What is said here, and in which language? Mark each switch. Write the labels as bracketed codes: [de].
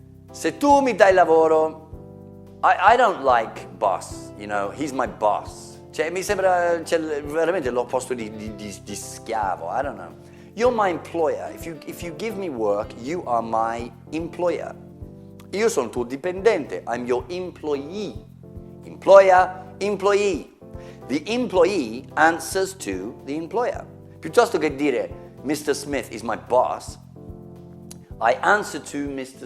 [it] Se tu mi dai lavoro, [en] I don't like boss, you know, he's my boss. [it] Cioè, mi sembra veramente l'opposto di schiavo, [en] I don't know. You're my employer. If you give me work, you are my employer. [it] Io sono tuo dipendente. [en] I'm your employee. Employer, employee. The employee answers to the employer. [it] Piuttosto che dire [en] Mr. Smith is my boss, I answer to Mr.